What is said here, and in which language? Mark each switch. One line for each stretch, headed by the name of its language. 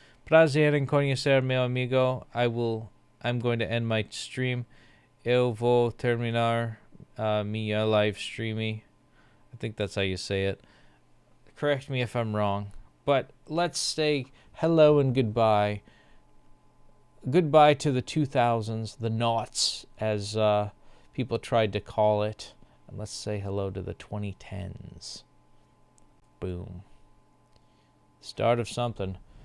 Portuguese: Prazer em conhecer meu amigo.
English: I'm going to end my stream.
Portuguese: Eu vou terminar minha live streaming.
English: I think that's how you say it. Correct me if I'm wrong. But let's say hello and goodbye. Goodbye to the 2000s, the noughts, as people tried to call it. And let's say hello to the 2010s. Boom. Start of something.